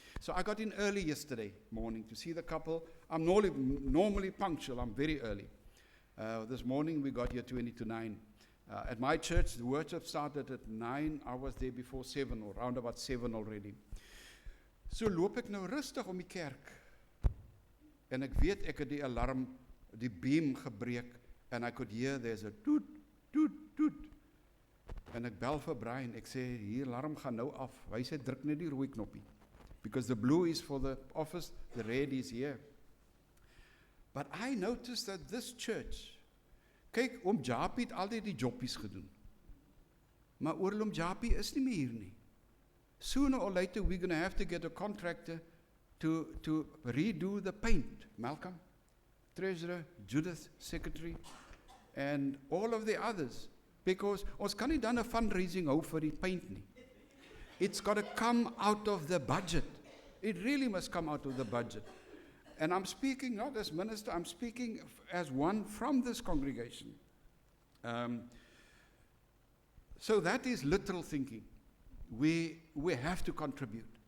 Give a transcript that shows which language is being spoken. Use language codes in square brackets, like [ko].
[en] So I got in early yesterday morning to see the couple. I'm normally punctual. I'm very early. This morning we got here 20 to 9. At my church, the worship started at 9. I was there before 7 or round about 7 already. So loop ek nou rustig om die kerk. En ek weet ek het die alarm, die beam gebreek. And I could hear there's a toot, toot, toot. [af] En ek bel vir Brian, ek sê, hier alarm gaan nou af. Hy sê, druk net die rooi knoppie. [en] Because the blue is for the office, the red is here. But I noticed that this church, [af] kyk, oom Japie het altyd die jobbies gedoen. Maar oom Japie is nie meer hier nie. [en] Sooner or later we're going to have to get a contractor to redo the paint. Malcolm, treasurer, Judith, secretary, and all of the others. [af] Because ons kan nie dan 'n fundraising hou vir die paint nie. [en] It's got to come out of the budget. It really must come out of the budget. And I'm speaking not as minister, I'm speaking as one from this congregation. So that is literal thinking. We have to contribute.